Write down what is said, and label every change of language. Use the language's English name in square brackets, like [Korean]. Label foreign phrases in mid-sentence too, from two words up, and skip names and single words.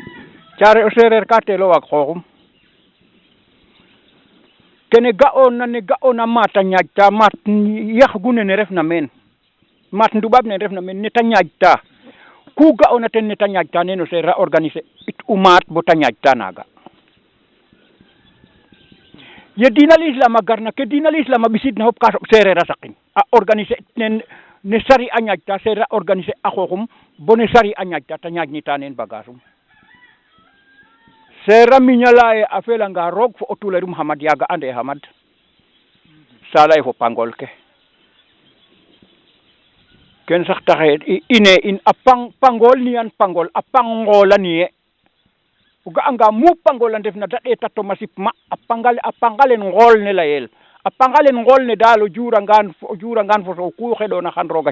[Serer] Thiare o seereer ka teelo waag xooxum kene ga'oona maat a ñaaƴta maat yaxgu nene refna meen maat nduɓaab ne refna meen ne ta ñaaƴta ku ga'oona ten ne ta ñaaƴta neen o seereer a organiser it u maat bo ta ñaaƴta naaga ye diina l'islam a garna ke diina l'islam a ɓisidna fop ka soɓ seereer a saqin a organiser nen ne sari a ñaaƴta seereer a organiser a xooxum bo ne sari a ñaaƴta ta ñaaƴnita neen bagage um seereer a miña laya ye a felanga roog fo o tulerum xamad yaaga ande xamad sa lay fo pangol ke ken sax taxe ine in a pangol niyan pangol a pangola niye o ga'anga mu pangol a ndefna da ɗeeta toma sipma a pangalen ngool ne layel a pangalen ngool ne daal o jurangaan fo sow ku xeɗoona xan roog a